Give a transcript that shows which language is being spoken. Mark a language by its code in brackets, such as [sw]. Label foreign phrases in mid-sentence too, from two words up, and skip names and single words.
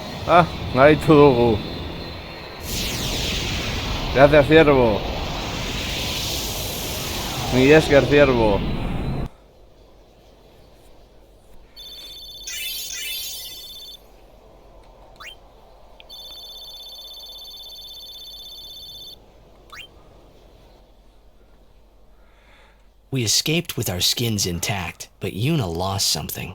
[eu] Ah, gaitu dugu. [es] Gracias, ciervo. [eu] Mila esker, ciervo. [en] We escaped with our skins intact, but Yuna lost something.